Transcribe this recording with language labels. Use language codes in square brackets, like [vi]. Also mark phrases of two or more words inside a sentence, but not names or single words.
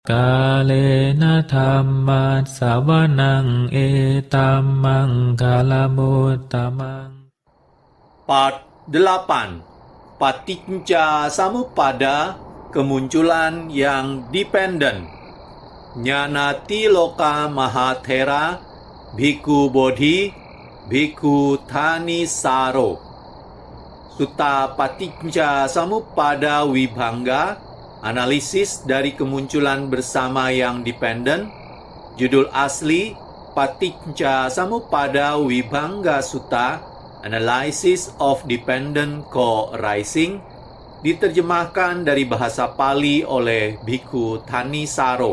[pi] Kalena dhammat sawanang etamang kalamutamang. [en] Part 8. [id] Paticca Samuppada, kemunculan yang dependen. Jnanatiloka Mahathera, Bhikkhu Bodhi, Bhikkhu Thanisaro. Sutta Paticca Samuppada Vibhanga, analisis dari kemunculan bersama yang dependen. Judul asli Paticca Samuppada Vibhanga Sutta, [en] Analysis of Dependent Co-Arising, [id] diterjemahkan dari bahasa Pali oleh Bhikkhu Thanisaro.